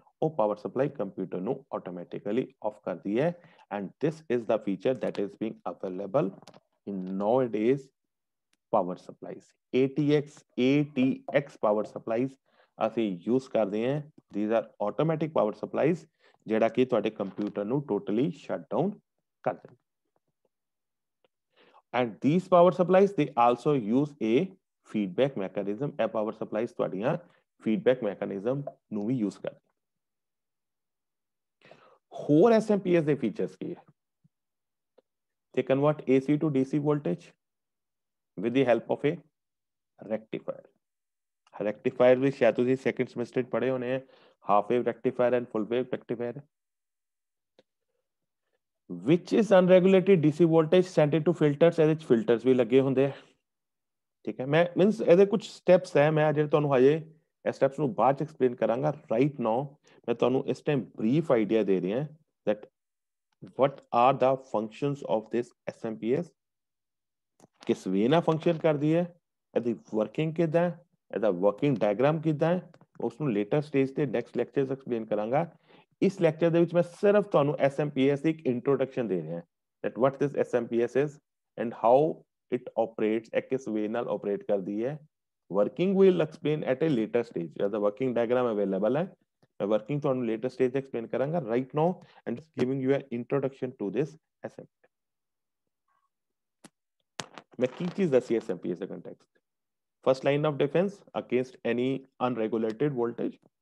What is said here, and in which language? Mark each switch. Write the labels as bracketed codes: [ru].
[pa] ਉਹ power supply computer ਨੂੰ automatically of ਕਰਦੀ ਹੈ [en] And this is the feature that is being available in nowadays power supplies. [pa] ATX power supplies ਅਸੀਂ use ਕਰਦੇ ਹਾਂ। [en] these are automatic [pa] power supplies ਜਿਹੜਾ ਕਿ ਤੁਹਾਡੇ ਕੰਪਿਊਟਰ ਨੂੰ ਟੋਟਲੀ ਸ਼ਟ ਡਾਊਨ ਕਰ ਦਿੰਦੇ। [en] and these power supplies they also use a feedback mechanism। [pa] ਇਹ ਪਾਵਰ ਸਪਲਾਈਜ਼ ਤੁਹਾਡੀਆਂ ਫੀਡਬੈਕ ਮੈਕੈਨਿਜ਼ਮ ਨੂੰ ਵੀ ਯੂਜ਼ ਕਰਦੇ। ਹੋਰ SMPS ਦੇ ਫੀਚਰਸ ਕੀ ਹੈ? [en] they convert AC to DC voltage with the help of a rectifier। [hi] Rectifier भी शायद [pa] ਤੁਸੀਂ ਸੈਕੰਡ ਸਮੈਸਟਰ ਪੜ੍ਹੇ ਹੋਣੇ ਆ, half wave ਰੈਕਟੀਫਾਇਰ and full wave ਰੈਕਟੀਫਾਇਰ। [en] which is unregulated DC voltage sent into filters। [pa] ਇਹਦੇ ਵਿੱਚ ਫਿਲਟਰਸ ਵੀ ਲੱਗੇ ਹੁੰਦੇ ਆ, ਠੀਕ ਹੈ। ਮੈਂ ਮੀਨਸ ਇਹਦੇ ਕੁਝ ਸਟੈਪਸ ਹੈ, ਮੈਂ ਜਿਹੜੇ ਤੁਹਾਨੂੰ ਹਜੇ ਇਹ ਸਟੈਪਸ ਨੂੰ ਬਾਅਦ ਚ ਐਕਸਪਲੇਨ ਕਰਾਂਗਾ। ਰਾਈਟ ਨਾਓ ਮੈਂ ਤੁਹਾਨੂੰ ਇਸ ਟਾਈਮ ਬਰੀਫ ਆਈਡੀਆ ਦੇ ਰਿਹਾ [en] that what are the functions of this SMPS, [pa] ਕਿਸ ਵੇ ਨਾਲ ਫੰਕਸ਼ਨ ਕਰਦੀ ਹੈ, ਇਹਦੀ ਵਰਕਿੰਗ ਕਿੱਦਾਂ ਹੈ, ਇਹਦਾ ਵਰਕਿੰਗ ਡਾਇਗਰਾਮ ਕਿੱਦਾਂ ਹੈ, ਉਸ ਨੂੰ ਲੇਟਰ ਸਟੇਜ ਤੇ ਨੈਕਸਟ ਲੈਕਚਰਸ ਐਕਸਪਲੇਨ ਕਰਾਂਗਾ। ਇਸ ਲੈਕਚਰ ਦੇ ਵਿੱਚ ਮੈਂ ਸਿਰਫ ਤੁਹਾਨੂੰ SMPS ਦੀ ਇੱਕ ਇੰਟਰੋਡਕਸ਼ਨ ਦੇ ਰਿਹਾ [en] that what this SMPS is and how it operates, [pa] ਇਹ ਕਿਸ ਵੇ ਨਾਲ ਆਪਰੇਟ ਕਰਦੀ ਹੈ। [en] working will explain at a later stage, [pa] ਇਹਦਾ ਵਰਕਿੰਗ ਡਾਇਗਰਾਮ ਅਵੇਲੇਬਲ ਹੈ, ਮੈਂ ਵਰਕਿੰਗ ਤੁਹਾਨੂੰ ਲੇਟਰ ਸਟੇਜ ਤੇ ਐਕਸਪਲੇਨ ਕਰਾਂਗਾ। [en] Right now I'm just giving you a introduction to this SMPS। [pa] मैं की चीज दसी SMPS का context। [en] first line of defense against any unregulated voltage।